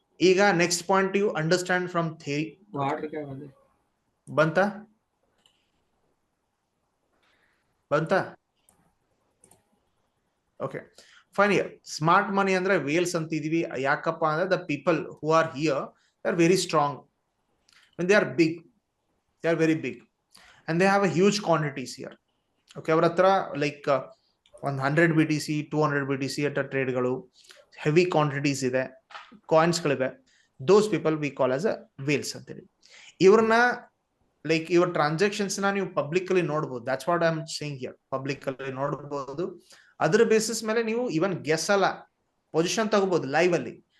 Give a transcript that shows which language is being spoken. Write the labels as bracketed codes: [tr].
[en] ಈಗ next point you understand from theory ಬಂತಾ okay fine. Here [kn] smart ಮನಿ ಅಂದ್ರೆ Wales ಅಂತ ಇದೀವಿ ಯಾಕಪ್ಪ ಅಂದ್ರೆ [en] The people who are here they are very strong. When they are big, they are very big and they have a huge quantities here. [kn] Okay, ಅವರ ಹತ್ರ like 100 BTC 200 BTC ಅಟ್ಟ ಟ್ರೇಡ್ಗಳು heavy quantities ಇದೆ [en] ಕಾಯಿನ್ಸ್ಗಳಿವೆ, those people we call as a whales ಅಂತೇಳಿ. [kn] ಇವ್ರನ್ನ like ಇವ್ರ transactions ನ ನೀವು public ಅಲ್ಲಿ ನೋಡಬಹುದು. [en] That's what I am saying here. [kn] Public ಅಲ್ಲಿ ನೋಡಬಹುದು. ಅದ್ರ ಬೇಸಿಸ್ ಮೇಲೆ ನೀವು ಇವನ್ ಗೆಸ್ ಅಲ್ಲ, ಪೊಸಿಷನ್ ತಗೋಬಹುದು ಲೈವ್ ಅಲ್ಲಿ.